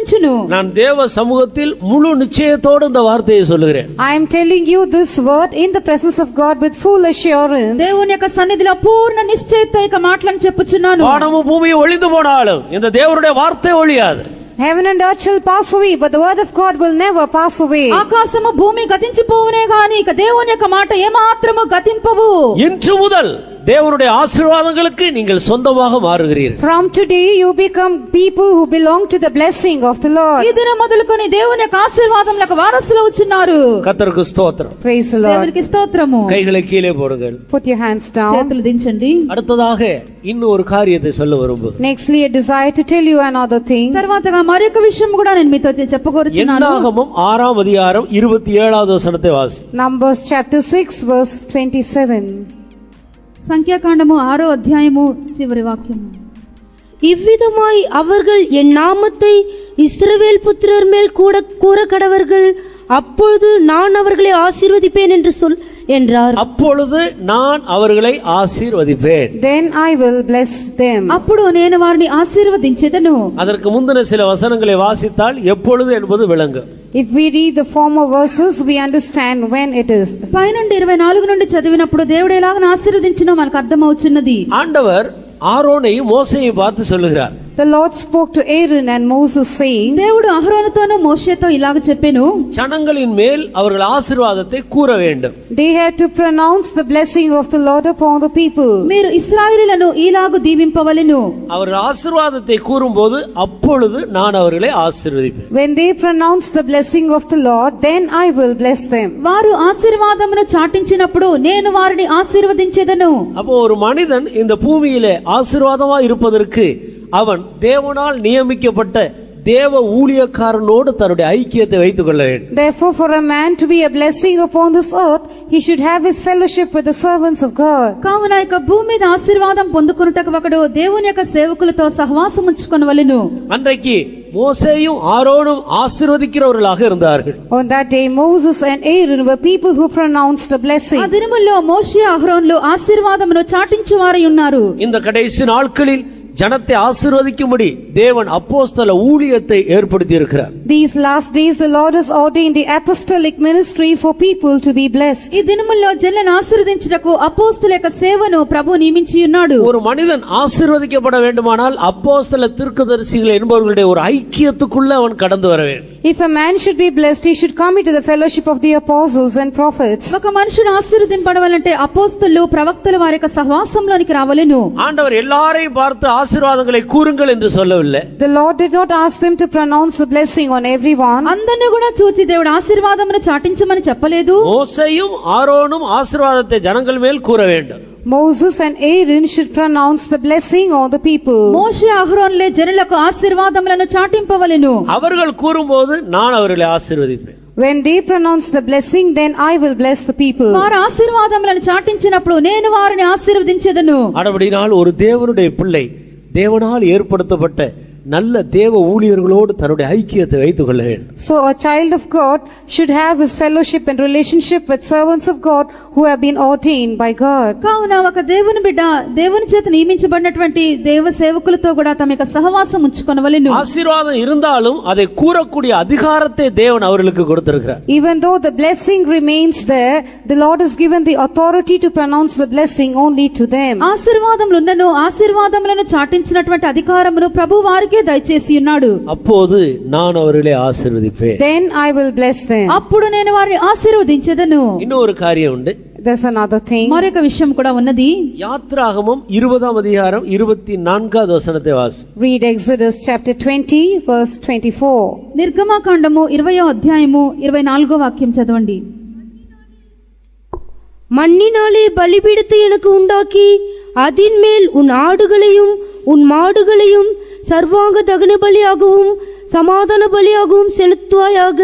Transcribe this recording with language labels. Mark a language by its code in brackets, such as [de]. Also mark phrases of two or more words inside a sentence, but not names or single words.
[ta] நான் தேவ சமூகத்தில் முழு நிச்சயத்தோடு இந்த வார்த்தையை சொல்லுகிறேன். [en] I am telling you this word in the presence of God with full assurance. [te] దేవుని యొక్క సన్నిధిలో పూర్ణ నిశ్చయతతో ఈ మాటలను చెప్పుచున్నాను. [ta] வானமும் பூமியும் ஒழிந்து போனாலும் இந்த தேவனுடைய வார்த்தை ஒழியாது. [en] Heaven and earth shall pass away, but the word of God will never pass away. [te] ఆకాశము భూమి గతించిపోవునే గాని ఇక దేవుని యొక్క మాట ఏమాత్రము గతింపవు. [ta] இன்று முதல் தேவனுடைய ஆசீர்வாதங்களுக்கு நீங்கள் சொந்தமாக மாறுகிறீர்கள். [en] From today you become people who belong to the blessing of the Lord. [te] ఈ దినం మొదలుకొని దేవుని యొక్క ఆశీర్వాదములకు వారసులు అవుచున్నారు. [ta] கர்த்தருக்கு ஸ்தோத்திரம். [en] Praise the Lord. [te] దేవునికి స్తోత్రము. [ta] கைகளை கீழே போடுங்கள். [en] Put your hands down. [te] చేతులు దించండి. [ta] அடுத்ததாக இன்னும் ஒரு காரியத்தை சொல்ல விரும்புகிறேன். [en] Nextly, I desire to tell you another thing. [te] తర్వాతగా మరొక విషయం కూడా నేను మీతో చెప్పగోరుచున్నాను. [ta] என்னாகமம் 6ஆம் அதிகாரம் 27வது வசனத்தை வாசி. [en] Numbers chapter 6 verse 27. [te] సంఖ్యాకాండము 6వ అధ్యాయము చివరి వాక్యము. [ta] இவ்விதமாய் அவர்கள் என் நாமத்தை இஸ்ரவேல் புத்திரர் மேல் கூட கூற கடவர்கள், அப்பொழுது நான் அவர்களை ஆசீர்வதிப்பேன் என்று சொல் என்றார். அப்பொழுது நான் அவர்களை ஆசீர்வதிப்பேன். [en] Then I will bless them. [te] అప్పుడు నేను వారిని ఆశీర్వదించెదను. [ta] அதற்கு முந்தின சில வசனங்களை வாசித்தால் எப்பொழுது என்பது விளங்கும். [en] If we read the former verses, we understand when it is. [te] పైనుండి 24 నుండి చదివినప్పుడు దేవుడు ఎలాగ ఆశీర్వదించినో మనకు అర్థమవుచున్నది. [ta] ஆண்டவர் ஆரோனையும் மோசேயை பார்த்து சொல்லுகிறார். [en] The Lord spoke to Aaron and Moses saying, [te] దేవుడు అహరోనుతోనూ మోషేతో ఇలాగ చెప్పెను, [ta] ஜனங்களின் மேல் அவர்கள் ஆசீர்வாதத்தை கூற வேண்டும். [en] they had to pronounce the blessing of the Lord upon the people. [te] మీరు ఇశ్రాయేలులను ఈలాగు దీవింపవలెను. [ta] அவர்கள் ஆசீர்வாதத்தை கூறும்போது அப்பொழுது நான் அவர்களை ஆசீர்வதிப்பேன். [en] When they pronounce the blessing of the Lord, then I will bless them. [te] వారు ఆశీర్వాదమును చాటించినప్పుడు నేను వారిని ఆశీర్వదించెదను. [ta] அப்போ ஒரு மனிதன் இந்த பூமியிலே ஆசீர்வாதமா இருப்பதற்கு அவன் தேவனால் நியமிக்கப்பட்ட தேவ ஊழியக்காரனோடு தன்னுடைய ஐக்கியத்தை வைத்துக் கொள்ள வேண்டும். [en] Therefore, for a man to be a blessing upon this earth, he should have his fellowship with the servants of God. [te] కావున ఇక భూమి మీద ఆశీర్వాదం పొందుకొనుటకు ఒకడు దేవుని యొక్క సేవకులతో సహవాసం ఉంచుకొనవలెను. [ta] அன்றைக்கு மோசேயும் ஆரோனும் ஆசீர்வதிக்கிறவர்களாக இருந்தார்கள். [en] On that day, Moses and Aaron were people who pronounced a blessing. [te] ఆ దినముల్లో మోషే అహరోన్లు ఆశీర్వాదమును చాటించువారై ఉన్నారు. [ta] இந்த கடைசி நாட்களில் ஜனத்தை ஆசீர்வதிக்கும்படி தேவன் அப்போஸ்தல ஊழியத்தை ஏற்படுத்தி இருக்கிறார். [en] These last days the Lord has ordained the apostolic ministry for people to be blessed. [te] ఈ దినముల్లో జనులను ఆశీర్వదించుటకు అపోస్తల యొక్క సేవను ప్రభు నియమించి ఉన్నాడు. [ta] ஒரு மனிதன் ஆசீர்வதிக்கப்பட வேண்டுமானால் அப்போஸ்தல தீர்க்கதரிசிகள் என்பவர்களுடைய ஒரு ஐக்கியத்துக்குள்ள அவன் கடந்து வர வேண்டும். [en] If a man should be blessed, he should come into the fellowship of the apostles and prophets. [te] ఒక మనుషుడు ఆశీర్వదింపబడాలంటే అపోస్తలు ప్రవక్తల వారి యొక్క సహవాసంలోనికి రావలెను. [ta] ஆண்டவர் எல்லாரையும் பார்த்து ஆசீர்వాదங்களை கூறுங்கள் என்று சொல்லவில்லை. [en] The Lord did not ask them to pronounce the blessing on everyone. [te] అందరిని కూడా చూచి దేవుడు ఆశీర్వాదమును చాటించమని చెప్పలేదు. [ta] மோசேயும் ஆரோனும் ஆசீர்வாதத்தை ஜனங்கள் மேல் கூற வேண்டும். [en] Moses and Aaron should pronounce the blessing on the people. [te] మోషే అహరోన్లే జనులకు ఆశీర్వాదములను చాటింపవలెను. [ta] அவர்கள் கூறும்போது நான் அவர்களை ஆசీర్వదిப்பேன். [en] When they pronounce the blessing, then I will bless the people. [te] వారు ఆశీర్వాదములను చాటించినప్పుడు నేను వారిని ఆశీర్వదించెదను. [ta] ஆனபடியால் ஒரு தேவனுடைய பிள்ளை தேவனால் ஏற்படுத்தப்பட்ட நல்ல தேவ ஊழியர்களோடு தன்னுடைய ஐக்கியத்தை வைத்துக் கொள்ள வேண்டும். [en] So a child of God should have his fellowship and relationship with servants of God who have been ordained by God. [te] కావున ఒక దేవుని బిడ్డ దేవుని చేత నియమించబడినటువంటి దేవ సేవకులతో కూడా తమ యొక్క సహవాసం ఉంచుకొనవలెను. [ta] ஆசீர்வாதம் இருந்தாலும் அதை கூறக்கூடிய அதிகாரத்தை தேவன் அவர்களுக்கு கொடுத்திருக்கிறார். [en] Even though the blessing remains there, the Lord has given the authority to pronounce the blessing only to them. [te] ఆశీర్వాదములున్నను ఆశీర్వాదములను చాటించినటువంటి అధికారమును ప్రభు వారికే దయచేసి ఉన్నాడు. [ta] அப்போது நான் அவர்களை ஆசீர்வதிப்பேன். [en] Then I will bless them. [te] అప్పుడు నేను వారిని ఆశీర్వదించెదను. [ta] இன்னொரு காரியம் உண்டு. [en] There's another thing. [te] మరొక విషయం కూడా ఉన్నది. [ta] யாத்ராகமம் 20ஆம் அதிகாரம் 24வது வசனத்தை வாசி. [en] Read Exodus chapter 20 verse 24. [te] నిర్గమకాండము 20వ అధ్యాయము 24వ వాక్యం చదవండి. [ta] மண்ணினாலே பலிபீடத்தை எனக்கு உண்டாக்கி அதின் மேல் உன் ஆடுகளையும் உன் மாடுகளையும் சர்வாங்க தகன பலியாகவும் சமாதான பலியாகவும் செலுத்துவாயாக.